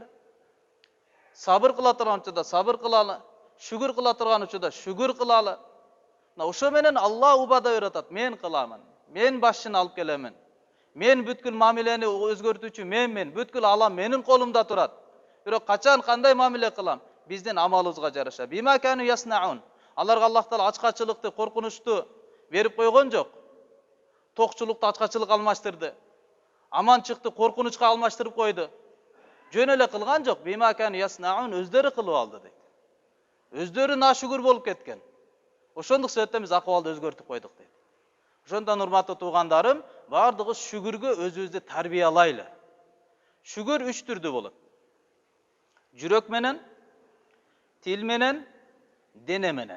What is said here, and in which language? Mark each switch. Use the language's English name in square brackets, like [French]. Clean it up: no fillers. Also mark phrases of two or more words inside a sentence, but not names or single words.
[Kyrgyz] Сабыр кыла турган учурда сабыр кылалы, шүгүр кыла турган учурда шүгүр кылалы. Ошо менен Алла убада берип атат. Мен кыламын, мен башын алып келемин, мен бүткүл мамилени өзгөртүүчү менмин, бүткүл алам менин колумда турат. Бирок качан кандай мамиле кылам? Биздин амалыбызга жараша. [Arabic] بما كانوا يصنعون. [Kyrgyz] Аларга Аллах Таала ачкачылыкты, коркунучту берип койгон жок. Токчулукту ачкачылык алмаштырды. Аманчыкты коркунучка алмаштырып койду. Жөн эле кылган жок. [Arabic] بما كانوا يصنعون, [Kyrgyz] өздөрү кылып алды дейт. Өздөрү нашүгүр болуп кеткен. Ошондук себептен биз акыбалды өзгөртүп койдук дейт. Ошондон, урматтуу туугандарым, бардыгыбыз шүгүргө өзүбүздү тарбиялайлы. Шүгүр 3 түрдүү болот. Жүрөк менен, тил менен, дене менен.